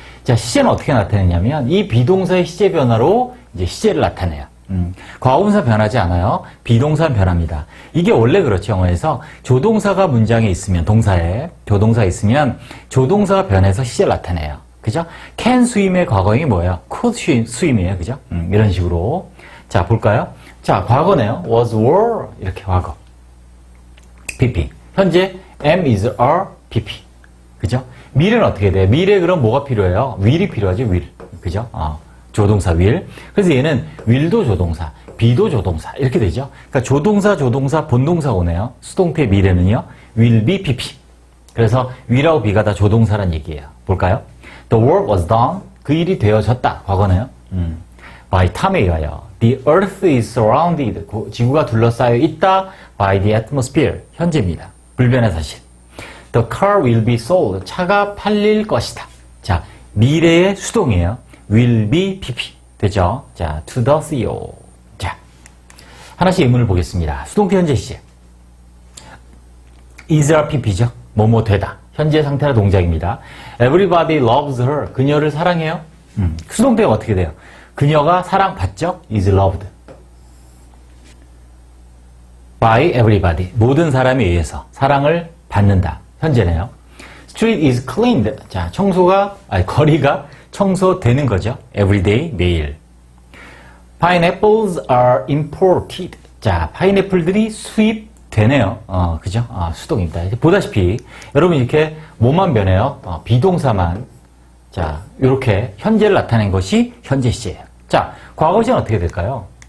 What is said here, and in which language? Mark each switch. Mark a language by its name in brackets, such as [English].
[Korean] 자, 시제는 어떻게 나타내냐면 이 비동사의 시제 변화로 이제 시제를 나타내요. 과거분사 변하지 않아요. 비동사는 변합니다. 이게 원래 그렇죠. 영어에서 조동사가 문장에 있으면 동사에 조동사가 있으면 조동사가 변해서 시제를 나타내요. 그죠? [English] can swim [Korean] 의 과거형이 뭐예요? [English] could swim [Korean] 이에요. 그죠? 이런 식으로. 자, 볼까요? 자, 과거네요. was, were. 이렇게 과거. pp. 현재, am, is, are, pp. 그죠? 미래는 어떻게 돼요? 미래 그럼 뭐가 필요해요? will이 필요하죠, will. 그죠? 조동사, will. 그래서 얘는 will도 조동사, be도 조동사. 이렇게 되죠? 그러니까 조동사, 본동사 오네요. 수동태 미래는요, will be, pp. 그래서 will하고 be가 다 조동사란 얘기예요. 볼까요? [English] The work was done. [Korean] 그 일이 되어졌다. 과거네요. [English] By time [Korean] 에 의하여. [English] The earth is surrounded. [Korean] 지구가 둘러싸여 있다. [English] By the atmosphere. [Korean] 현재입니다. 불변의 사실. [English] The car will be sold. [Korean] 차가 팔릴 것이다. 자, 미래의 수동이에요. [English] Will be pp. [Korean] 되죠? 자, [English] to the CEO. [Korean] 자, 하나씩 예문을 보겠습니다. 수동태 현재 시제. isR pp죠. 뭐뭐 되다. 현재 상태나 동작입니다. [English] Everybody loves her. [Korean] 그녀를 사랑해요. 수동태가 어떻게 돼요? 그녀가 사랑받죠? [English] is loved. by everybody. [Korean] 모든 사람에 의해서 사랑을 받는다. 현재네요. [English] Street is cleaned. [Korean] 자, 거리가 청소되는 거죠. Everyday, 매일. [English] Pineapples are imported. [Korean] 자, 파인애플들이 수입되네요. 그죠? 수동입니다. 보다시피, 여러분 이렇게 뭐만 변해요? 비동사만. 자, 이렇게 현재를 나타낸 것이 현재 시제예요. 자, 과거 시제는 어떻게 될까요?